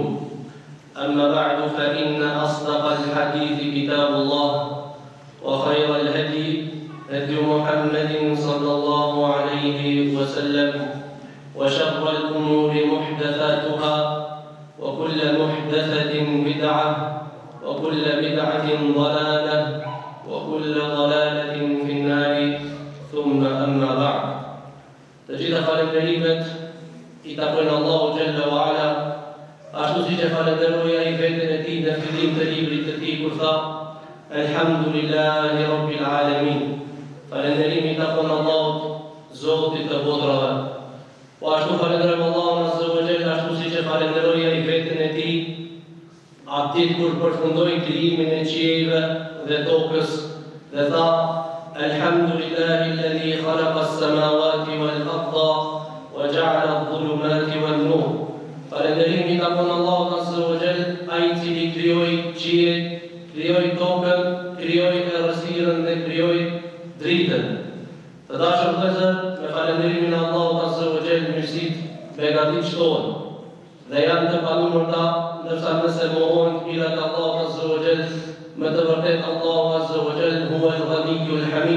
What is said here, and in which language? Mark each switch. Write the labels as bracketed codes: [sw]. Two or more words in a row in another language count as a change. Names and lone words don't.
[ar] أما بعد، فإن أصدق الحديث كتاب الله، وخير الهدي هدي محمد صلى الله عليه وسلم، وشر الأمور محدثاتها، وكل محدثة بدعة، وكل بدعة ضلالة، وكل ضلالة في النار. ثم أما بعد. [sq] Të gjitha falënderimet i takojnë Allahu [ar] جل وعلا, [sq] ashtu siç e falenderoja i veten e tij në fillim të librit të tij kur tha: [ar] الحمد لله رب العالمين. [sq] Falënderimi i takon Allahut, Zotit të botrave. Po ashtu falenderojmë Allahun [ar] عز وجل, [sq] ashtu siç e falenderoja i veten e tij atë kur përfundoi krijimin e qiejve dhe tokës dhe tha: [ar] الحمد لله الذي خلق السماوات والأرض وجعل الظلمات والنور. [sq] Falënderimi i takon Allahut [ar] عز وجل, [sq] ai i cili krijoi qiejt, krijoi tokën, krijoi errësirën dhe krijoi dritën. Të dashur vëllezër, me falënderimin e Allahut [ar] عز وجل [sq] mirësitë begatitshtohen dhe janë të panumërta, ndërsa nëse mohohen mirat e Allahut [ar] عز وجل, [sq] me të vërtet Allahu [ar] عز وجل هو الغني الحميد.